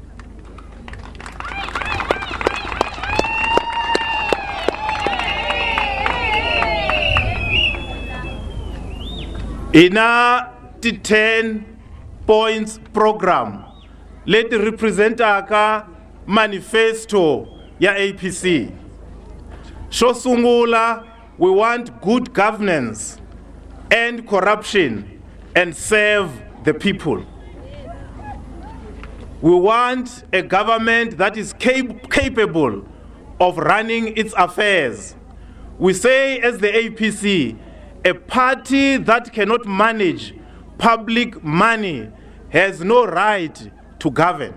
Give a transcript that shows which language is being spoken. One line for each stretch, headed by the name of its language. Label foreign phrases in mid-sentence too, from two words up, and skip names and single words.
Tsonga: Ina ti 10
English: points program
Tsonga: leti representaka manifesto ya APC. Xo sungula,
English: we want good governance, end corruption, and serve the people. We want a government that is capable of running its affairs. We say as the APC, a party that cannot manage public money has no right to govern.